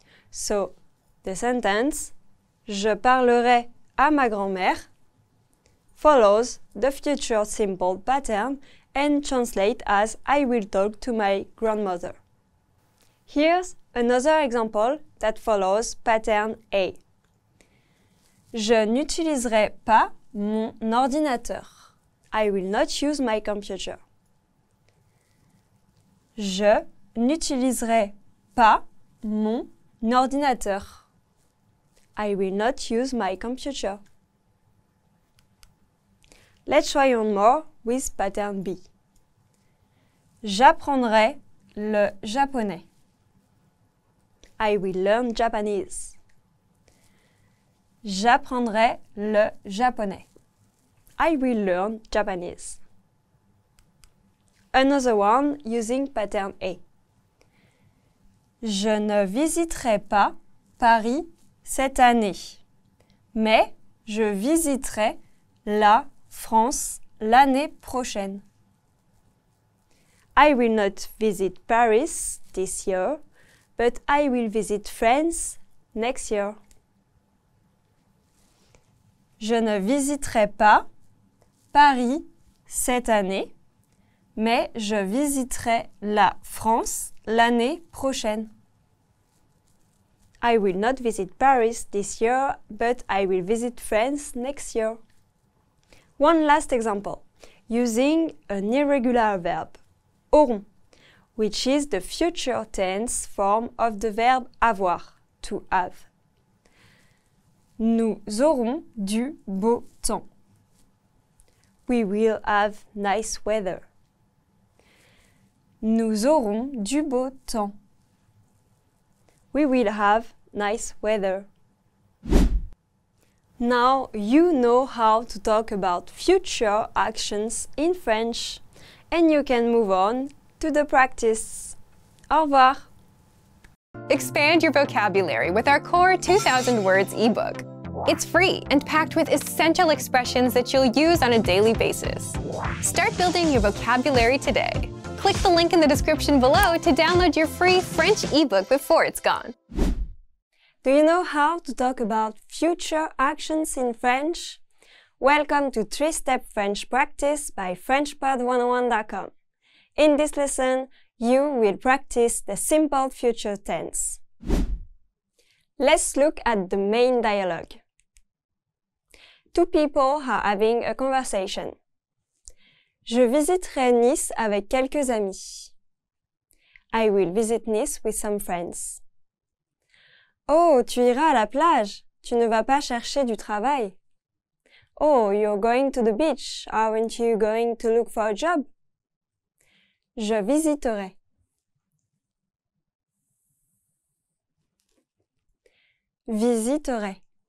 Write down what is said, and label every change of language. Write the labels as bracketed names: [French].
[English] So, the sentence [French] je parlerai à ma grand-mère [English] follows the future simple pattern and translates as I will talk to my grandmother. Here's another example that follows pattern A. [French] Je n'utiliserai pas mon ordinateur. [English] I will not use my computer. [French] Je n'utiliserai pas mon ordinateur. [English] I will not use my computer. Let's try one more with pattern B. [French] J'apprendrai le japonais. [English] I will learn Japanese. [French] J'apprendrai le japonais. [English] I will learn Japanese. Another one using pattern A. [French] Je ne visiterai pas Paris cette année, mais je visiterai la France l'année prochaine. [English] I will not visit Paris this year, but I will visit France next year. [French] Je ne visiterai pas Paris cette année, mais je visiterai la France l'année prochaine. [English] I will not visit Paris this year, but I will visit France next year. One last example, using an irregular verb, auront, which is the future tense form of the verb avoir, to have. [French] Nous aurons du beau temps. [English] We will have nice weather. [French] Nous aurons du beau temps. [English] We will have nice weather. Now you know how to talk about future actions in French, and you can move on to the practice. [French] Au revoir. [English] Expand your vocabulary with our Core 2000 Words ebook. It's free and packed with essential expressions that you'll use on a daily basis. Start building your vocabulary today. Click the link in the description below to download your free French ebook before it's gone. Do you know how to talk about future actions in French? Welcome to 3-Step French Practice by FrenchPod101.com. In this lesson, you will practice the simple future tense. Let's look at the main dialogue. Two people are having a conversation. [French] Je visiterai Nice avec quelques amis. [English] I will visit Nice with some friends. Oh, [French] tu iras à la plage? tu ne vas pas chercher du travail? [English] Oh, you're going to the beach. Aren't you going to look for a job? [French] Je visiterai. Visiterai.